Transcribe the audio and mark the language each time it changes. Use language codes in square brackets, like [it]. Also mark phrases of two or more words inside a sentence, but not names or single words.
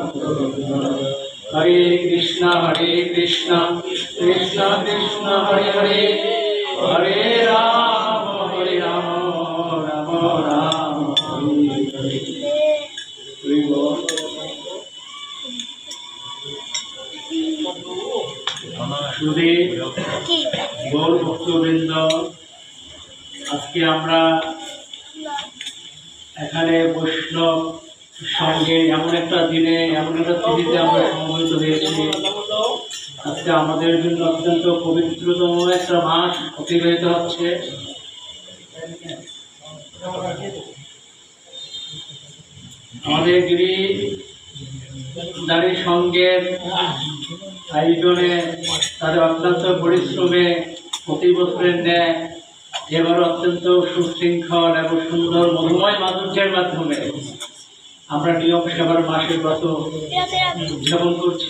[sa] हरे कृष्ण कृष्ण कृष्ण हरे हरे हरे राम राम राम हरे हरे [bn] গৌর ভক্তবৃন্দ আজকে এখানে বৈষ্ণব সঙ্গে এমন এক দিনে এমন এক তিথিতে সমবেত हয়েছি আজকে আমাদের জন্য অত্যন্ত পবিত্রতম একটা মাস অতিবাহিত হচ্ছে। আমাদের গিরিধারী সংঘের আয়োজনে তাদের অত্যন্ত পরিশ্রমে প্রতি বছরের ন্যায় এবার অত্যন্ত সুশৃঙ্খল এবং সুন্দর মধুময় মাধুর্যের মাধ্যমে আমরা নিয়ম সেবার মাসের ব্রত উদযাপন করছি।